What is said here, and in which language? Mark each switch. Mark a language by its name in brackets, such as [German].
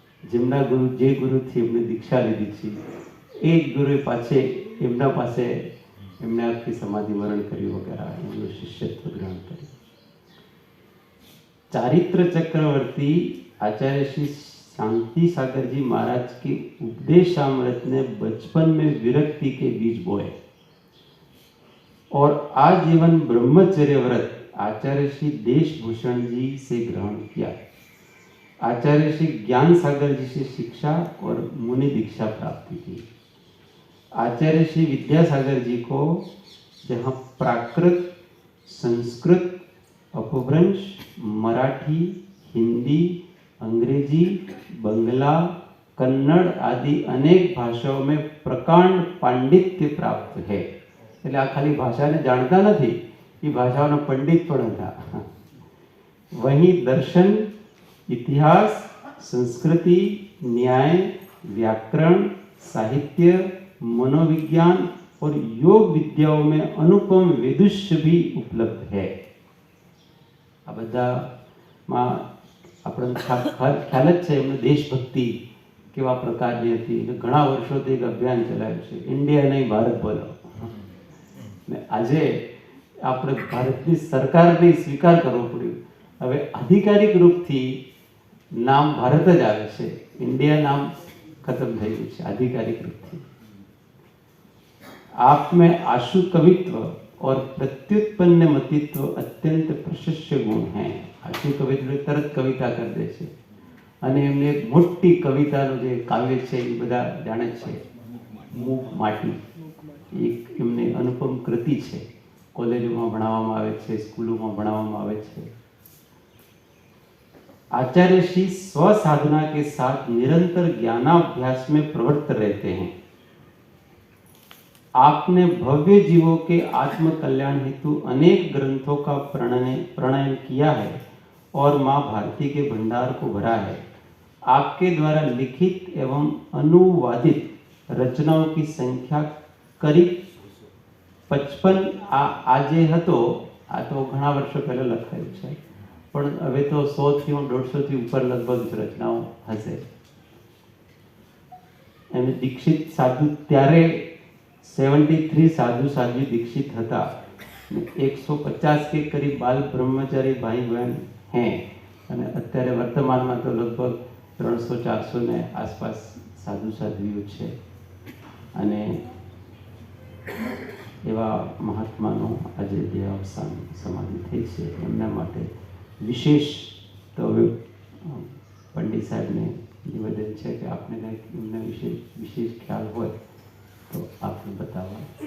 [Gujarati] જેમના ગુરુ, જે ગુરુથી એમને દીક્ષા લીધી છે, એ જ ગુરુએ એમના પાસે એમને આખી સમાધિ વરણ કર્યું વગેરે, એમનું શિષ્યત્વ ગ્રહણ કર્યું. [Hindi] चारित्र चक्रवर्ती आचार्य श्री शांति सागर जी महाराज के उपदेशामृत ने बचपन में विरक्ति के बीज बोए और आजीवन ब्रह्मचर्य व्रत आचार्य श्री देशभूषण जी से ग्रहण किया. आचार्य श्री ज्ञान सागर जी से शिक्षा और मुनि दीक्षा प्राप्त की. आचार्य श्री विद्यासागर जी को जहाँ प्राकृत, संस्कृत, अपभ्रंश, मराठी, हिंदी, अंग्रेजी, बंगला, कन्नड़ आदि अनेक भाषाओं में प्रकांड पांडित्य प्राप्त है. [Gujarati] એટલે આ ખાલી ભાષાને જાણતા નથી, એ ભાષાઓનો પંડિત પણ હતા. [Hindi] वहीं दर्शन, इतिहास, संस्कृति, न्याय, व्याकरण, साहित्य, मनोविज्ञान और योग विद्याओं में अनुपम विदुष्य भी उपलब्ध है. [Gujarati] આ બધામાં આપણને ખ્યાલ જ છે એમની દેશભક્તિ કેવા પ્રકારની હતી. એટલે ઘણા વર્ષોથી એક અભિયાન ચલાવ્યું છે, ઇન્ડિયા નહીં ભારત બોલો. ને આજે આપણે ભારતની સરકારને સ્વીકાર કરવો પડ્યો. હવે આધિકારિક રૂપથી નામ ભારત જ આવે છે, ઇન્ડિયા નામ ખતમ થઈ ગયું છે આધિકારિક रूपથી. [Hindi] आप में आशु कवित्व और प्रत्युत्पन्न मतित्व अत्यंत प्रशस्य गुण हैं. आशु कवित्व तरत कविता कर दे [Gujarati] છે અને એમને એક મોટી કવિતાનું જે કાવ્ય છે એ બધા જાણે છે, મૂક માટી. એક એમને અનુપમ કૃતિ છે, કોલેજોમાં ભણાવવામાં આવે છે, સ્કૂલોમાં ભણાવવામાં આવે છે. [Hindi] आचार्य श्री स्वसाधना के साथ निरंतर ज्ञानाभ्यास में प्रवृत्त रहते हैं. आपने भव्य जीवों के आत्म कल्याण हेतु अनेक ग्रंथों का प्रणयन किया है और माँ भारती के भंडार को भरा है. आपके द्वारा लिखित एवं अनुवादित रचनाओं की संख्या करीब 55 [Gujarati] આજે હતો. આ તો ઘણા વર્ષો પહેલા લખાયું છે, પણ હવે તો 100થી 150થી ઉપર લગભગ રચનાઓ હશે. એમને દીક્ષિત સાધુ ત્યારે 73 [Hindi] साधु साध्वी दीक्षित था. 150 के करीब बाल ब्रह्मचारी भाई बहन हैं [Gujarati] અને અત્યારે વર્તમાનમાં તો લગભગ 300-400 ને આસપાસ સાધુ સાધ્વીઓ છે. અને એવા મહાત્માનો આજે દેહાવસાન સમાધિ થઈ છે, એમના માટે વિશેષ તો પંડિત સાહેબને નિવેદન છે કે આપને કંઈક એમના વિશે વિશેષ ખ્યાલ હોય तो आपने बतावा.